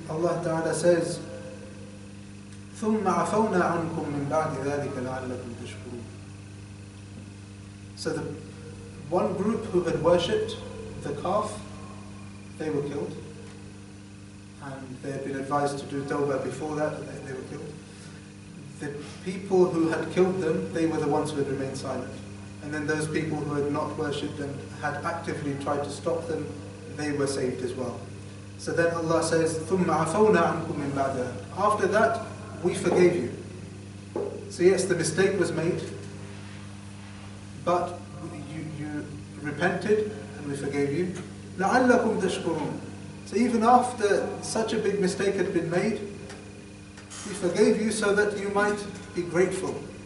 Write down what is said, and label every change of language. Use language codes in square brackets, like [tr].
[en] Allah Ta'ala says, [ar] ثُمَّ عَفَوْنَا عَنْكُمْ مِنْ بَعْدِ ذَلِكَ لَعَلَّكُمْ تَشْكُرُونَ. [en] So the one group who had worshipped the calf, they were killed. And they had been advised to do tawbah before that, and they were killed. The people who had killed them, they were the ones who had remained silent. And then those people who had not worshipped and had actively tried to stop them, they were saved as well. So then Allah says, [ar] ثُمَّ عَفَوْنَا عَنْكُمْ مِنْ بَعْدِ ذَلِكَ. [en] After that, we forgave you. So yes, the mistake was made, but you repented and we forgave you. [ar] لَعَلَّكُمْ تَشْكُرُونَ. [en] So even after such a big mistake had been made, we forgave you so that you might be grateful.